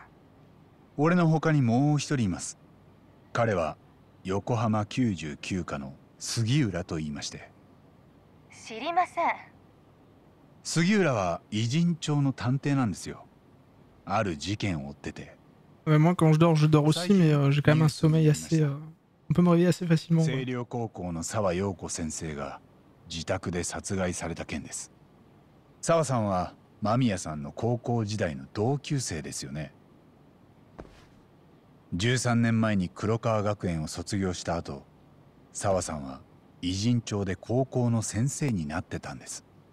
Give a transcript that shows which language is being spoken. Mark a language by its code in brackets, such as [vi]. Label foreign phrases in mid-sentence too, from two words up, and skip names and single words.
[ja] 俺の他にもう一人います。彼は横浜99課の杉浦と言いまして。知りません。杉浦は偉人帳の探偵なんですよ。ある事件を追ってて。 [fr] Moi, quand je dors aussi, mais j'ai quand même un sommeil assez. On peut me réveiller assez facilement. [ja] 星稜高校の沢陽子先生が自宅で殺害された件です。沢さんは間宮さんの高校時代の同級生ですよね。13年前に黒川学園を卒業した後、沢さんは偉人帳で高校の先生になってたんです。